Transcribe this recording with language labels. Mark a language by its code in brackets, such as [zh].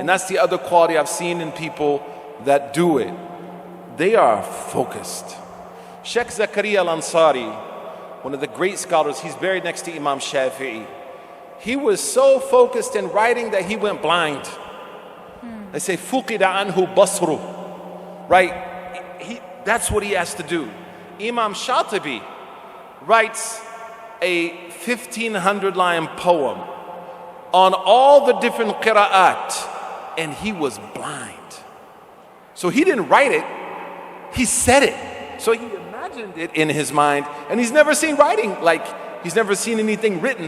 [en] And that's the other quality I've seen in people that do it. They are focused. Sheikh Zakaria al-Ansari, one of the great scholars, he's buried next to Imam Shafi'i. He was so focused in writing that he went blind. [ar] They say, فُقِدَ عَنْهُ بَصْرُ. [en] Right? That's what he has to do. Imam Shatibi writes a 1,500-line poem on all the different qira'at, and he was blind. So he didn't write it, he said it. So he imagined it in his mind, and he's never seen writing, he's never seen anything written.